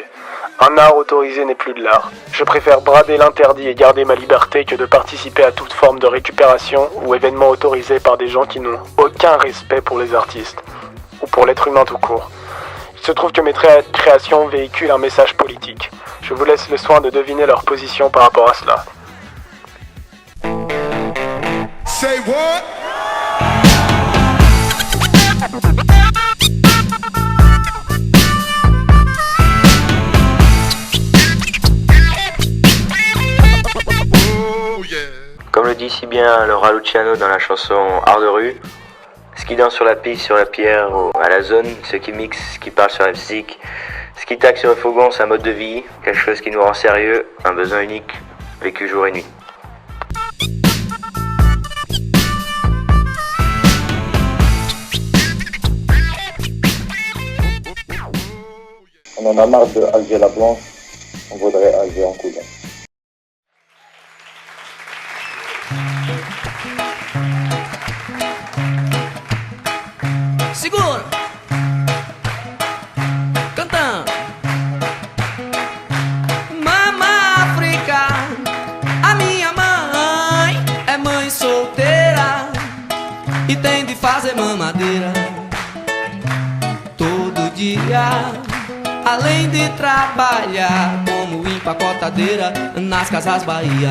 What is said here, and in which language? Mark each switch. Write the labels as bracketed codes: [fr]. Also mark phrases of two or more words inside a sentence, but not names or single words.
[fr] Un art autorisé n'est plus de l'art. Je préfère brader l'interdit et garder ma liberté que de participer à toute forme de récupération ou événement autorisé par des gens qui n'ont aucun respect pour les artistes, ou pour l'être humain tout court. Il se trouve que mes créations véhiculent un message politique. Je vous laisse le soin de deviner leur position par rapport à cela. [en] Say what? [fr] Comme le dit si bien Laura Luciano dans la chanson Art de rue, ce qui danse sur la piste, sur la pierre ou à la zone, ce qui mixe, ce qui parle sur la physique, ce qui taxe sur le fourgon, c'est un mode de vie, quelque chose qui nous rend sérieux, un besoin unique, vécu jour et nuit. On en a marre de Alger la blanche, on voudrait Alger en couleur. [pt] Segura! Cantando! Mama África, a minha mãe é mãe solteira e tem de fazer mamadeira todo dia, além de trabalhar como empacotadeira nas casas Bahia.